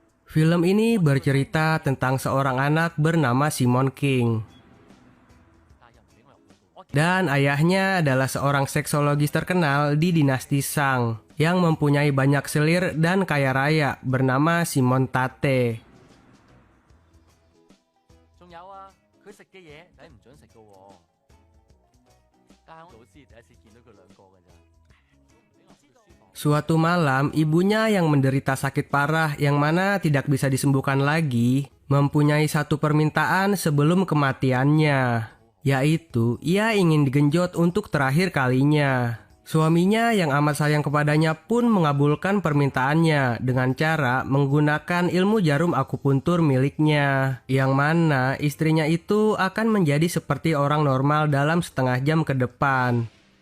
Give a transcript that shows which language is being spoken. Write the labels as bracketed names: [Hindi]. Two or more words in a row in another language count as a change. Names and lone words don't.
[Indonesian] Film ini bercerita tentang seorang anak bernama Simon King. Dan ayahnya adalah seorang seksologis terkenal di dinasti Shang yang mempunyai banyak selir dan kaya raya bernama Simon Tate. [Cantonese] 仲有啊，佢食嘅嘢你唔准食噶喎。但係我老師第一次見到佢兩個㗎咋。 [Indonesian] Suatu malam, ibunya yang menderita sakit parah yang mana tidak bisa disembuhkan lagi, mempunyai satu permintaan sebelum kematiannya, yaitu ia ingin digenjot untuk terakhir kalinya. Suaminya yang amat sayang kepadanya pun mengabulkan permintaannya dengan cara menggunakan ilmu jarum akupuntur miliknya, yang mana istrinya itu akan menjadi seperti orang normal dalam setengah jam ke depan.